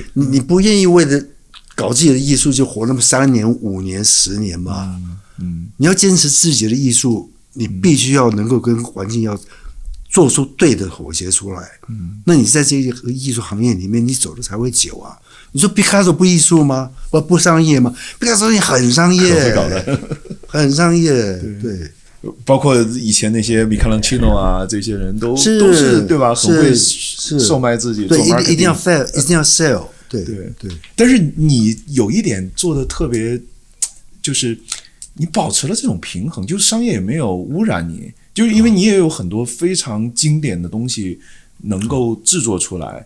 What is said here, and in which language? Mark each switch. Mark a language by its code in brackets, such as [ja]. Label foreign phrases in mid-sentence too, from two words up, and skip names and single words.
[zh] 你不願意為了搞自己的藝術就活那麼3年、5年、10年嘛？你要堅持自己的藝術，你必須要能夠跟環境要做出對的妥協出來。那你在這個藝術行業裡面，你走的才會久啊。你說畢卡索不藝術嗎？不商業嗎？畢卡索也很商業，會搞的，很商業，對。包括以前那些米開朗基諾啊，這些人都是对吧？很会售賣自己，对，一定要 sell， 一定要 sell， 对。但是你有一點做的特別，就是你保持了這種平衡，就是商業也沒有污染你，就是因為你也有很多非常經典的東西能夠制作出來。